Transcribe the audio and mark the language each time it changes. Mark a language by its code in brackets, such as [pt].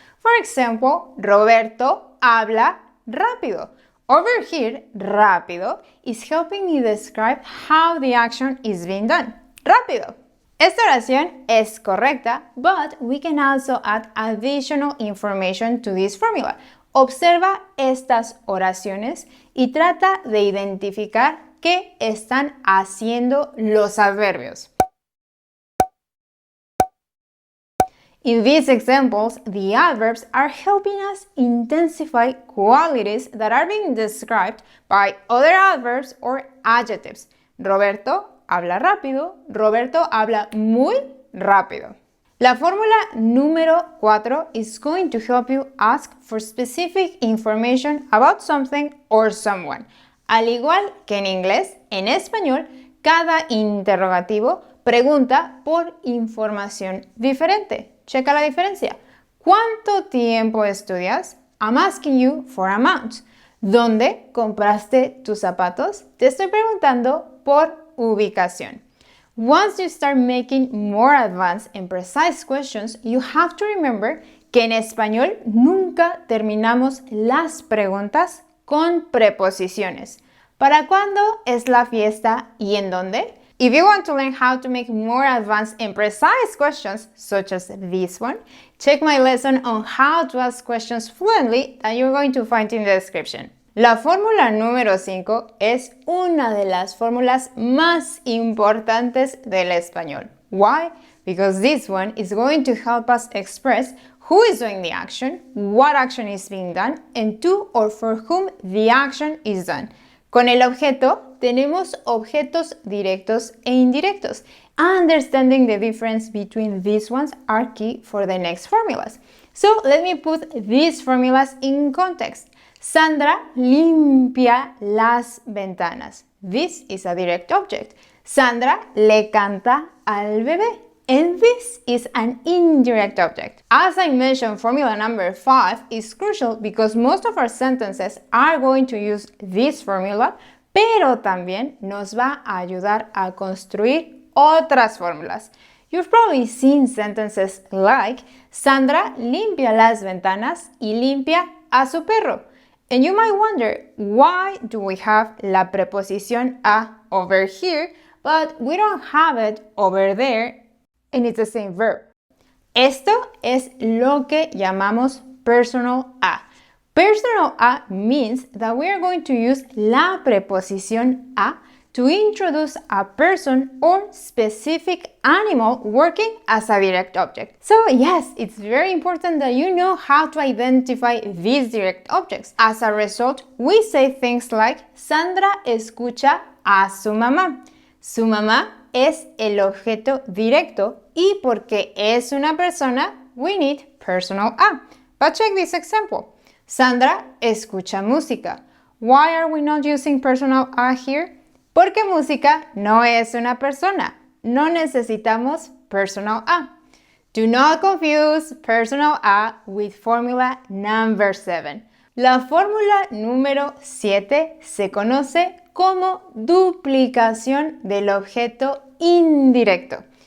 [en] For example, [es] Roberto habla rápido. [en] Over here, rápido is helping me describe how the action is being done. [es] Rápido. Esta oración es correcta, [en] but we can also add additional information to this formula. [es] Observa estas oraciones y trata de identificar qué están haciendo los adverbios. [en] In these examples, the adverbs are helping us intensify qualities that are being described by other adverbs or adjectives. [es] Roberto habla rápido. Roberto habla muy rápido. La fórmula número 4 [en] is going to help you ask for specific information about something or someone. [es] Al igual que en inglés, en español, cada interrogativo pregunta por información diferente. Checa la diferencia. ¿Cuánto tiempo estudias? [en] I'm asking you for amount. [es] ¿Dónde compraste tus zapatos? Te estoy preguntando por ubicación. [en] Once you start making more advanced and precise questions, you have to remember [es] que en español nunca terminamos las preguntas con preposiciones. ¿Para cuándo es la fiesta y en dónde? [en] If you want to learn how to make more advanced and precise questions, such as this one, check my lesson on how to ask questions fluently that you're going to find in the description. [es] La fórmula número 5 es una de las fórmulas más importantes del español. [en] Why? Because this one is going to help us express who is doing the action, what action is being done, and to or for whom the action is done. [es] Con el objeto tenemos objetos directos e indirectos. [en] Understanding the difference between these ones are key for the next formulas. So let me put these formulas in context. [es] Sandra limpia las ventanas. [en] This is a direct object. [es] Sandra le canta al bebé. [en] And this is an indirect object. As I mentioned, formula number 5 is crucial because most of our sentences are going to use this formula, [es] pero también nos va a ayudar a construir otras fórmulas. [en] You've probably seen sentences like [es] Sandra limpia las ventanas y limpia a su perro. [en] And you might wonder, why do we have [es] la preposición a [en] over here, but we don't have it over there? And it's the same verb. [es] Esto es lo que llamamos personal a. [en] Personal a means that we are going to use [es] la preposición a [en] to introduce a person or specific animal working as a direct object. So yes, it's very important that you know how to identify these direct objects. As a result, we say things like [es] Sandra escucha a su mamá. [en] Su mamá es el objeto directo y porque es una persona, we need personal a. But check this example. [es] Sandra escucha música. [en] Why are we not using personal a here? [es] Porque música no es una persona. No necesitamos personal a. [en] Do not confuse personal a with formula number 7. [es] La fórmula número 7 se conoce como duplicación del objeto indirecto.